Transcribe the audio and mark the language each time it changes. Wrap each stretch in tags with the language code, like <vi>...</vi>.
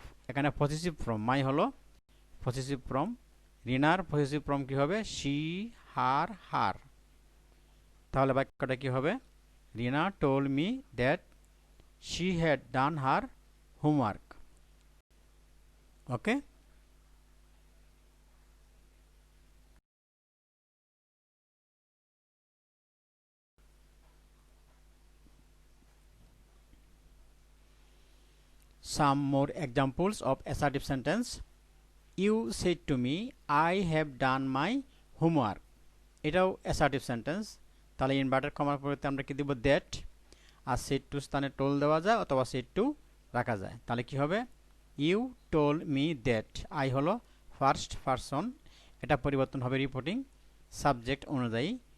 <bn>এখানে positive form মাই হলো positive form, রিনার positive form কী হবে শি হার হার। তাহলে বাক্যটা কী হবে</bn> <en>Rina told me that she had done her homework. Okay, some more examples of assertive sentence. You said to me I have done my homework.</en> <bn>এটাও assertive sentence. তাহলে inverter কমার পরিবর্তে আমরা কি দেব দ্যাট, আর সেড টু স্থানে toll দেওয়া যায় অথবা সেড টু রাখা যায়। তাহলে কি হবে</bn> <en>You told me that.</en> <bn>I হলো ফার্স্ট পারসন, এটা পরিবর্তন হবে রিপোর্টিং সাবজেক্ট অনুযায়ী।</bn>